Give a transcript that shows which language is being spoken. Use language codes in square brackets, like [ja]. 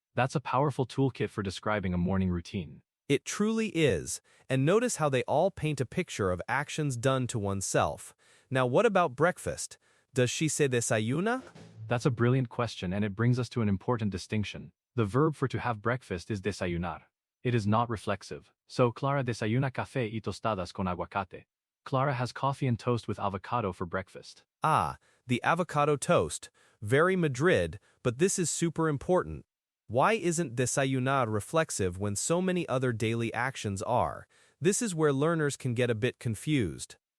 [en] That's a powerful toolkit for describing a morning routine. It truly is, and notice how they all paint a picture of actions done to oneself. Now what about breakfast? Does she [es] se desayuna? [en] That's a brilliant question, and it brings us to an important distinction. The verb for to have breakfast is desayunar. It is not reflexive. [es] So Clara desayuna café y tostadas con aguacate. [en] Clara has coffee and toast with avocado for breakfast. Ah, the avocado toast. Very Madrid, but this is super important. Why isn't desayunar reflexive when so many other daily actions are? This is where learners can get a bit confused.